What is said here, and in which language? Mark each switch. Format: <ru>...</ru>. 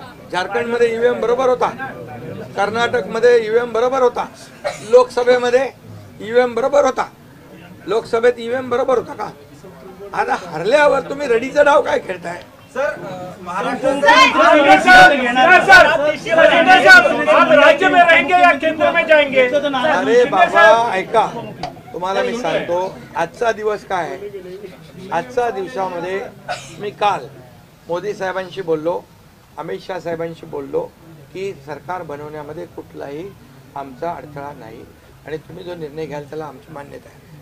<mr>झारखंडमध्ये ईव्हीएम बरोबर होता, कर्नाटकमध्ये ईव्हीएम बरोबर होता, लोकसभेमध्ये ईव्हीएम बरोबर होता, लोकसभेत ईव्हीएम बरोबर होता का? आता हरल्यावर तुम्ही रडीचा डाव काय खेळताय?</mr> <hi>राज्य में रहेंगे या केंद्र में जाएंगे?</hi> <mr>अरे बाबा ऐका, तुम्हाला मी सांगतो आजचा दिवस काय आहे. आजच्या दिवसामध्ये मी काल मोदी साहेबांशी बोललो, अमित शाह साहेबांशी बोललो की सरकार बनवण्यामध्ये कुठलाही आमचा अडथळा नाही आणि तुम्ही जो निर्णय घ्याल त्याला आमची मान्यता आहे.</mr>